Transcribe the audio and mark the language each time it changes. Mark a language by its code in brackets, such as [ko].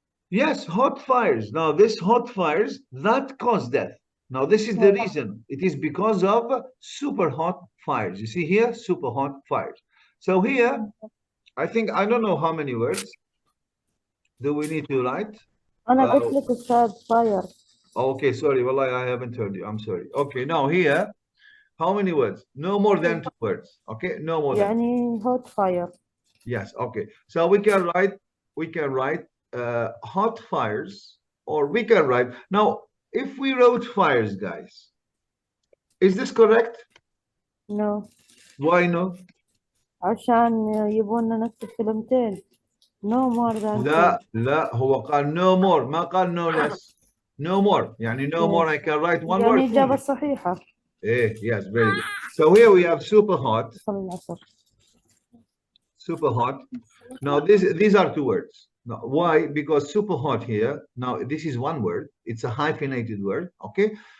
[en] Yes, hot fires. Now this hot fires that cause death. Now this is the reason. It is because of super hot fires. You see here, super hot fires. So here, I think, I don't know how many words do we need to write. [ar] أنا قلت لك أستاذ fire. [en] Okay, sorry, wallahi, I haven't heard you. I'm sorry. Okay, now here, how many words? No more than 2 words. Okay, no more than. [ar] يعني [en] hot fire. Yes, okay. So we can write hot fires, or we can write. Now, if we wrote fires, guys, is this correct? No. Why no? [ar] عشان يبوننا نكتب كلمتين. [en] No more than [ar] لا لا هو قال [en] no more [ar] ما قال [en] no less. No more [ar] يعني [en] no more I can write one [ar] يعني [en] word. [ar] الإجابة الصحيحة. [en] Yes, very good. So here we have super hot. [ar] صلي العصر. [en] Super hot. Now these are 2 words. Now, why? Because super hot here. Now this is one word. It's a hyphenated word. Okay.